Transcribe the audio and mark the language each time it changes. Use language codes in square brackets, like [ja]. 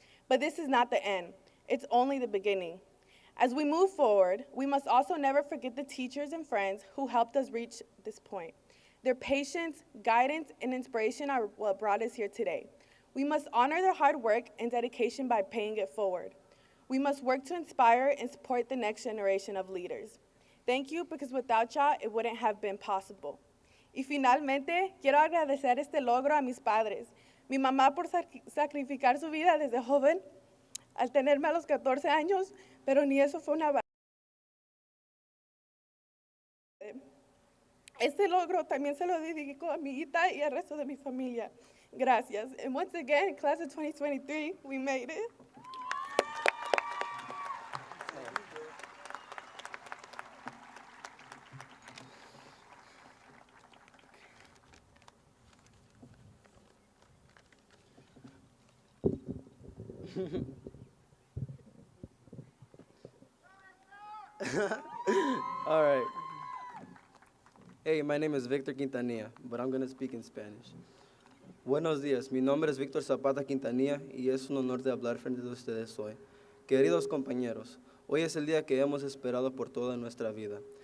[en] But this is not the end. It's only the beginning. As we move forward, we must also never forget the teachers and friends who helped us reach this point. Their patience, guidance, and inspiration are what brought us here today. We must honor their hard work and dedication by paying it forward. We must work to inspire and support the next generation of leaders. Thank you, because without y'all, it wouldn't have been possible. [es] Y finalmente, quiero agradecer este logro a mis padres. Mi mamá por sacrificar su vida desde joven, al tenerme a los 14 años, pero ni eso fue una. Este logro también se lo dedico a mi hija y al resto de mi familia. Gracias. [en] And once again, class of 2023, we made it. All right. Hey, my name is Victor Quintanilla, but I'm going to speak in Spanish. [es] Buenos días, mi nombre es Víctor Zapata Quintanilla y es un honor de hablar frente a ustedes hoy. Queridos compañeros, hoy es el día que hemos esperado por toda nuestra vida.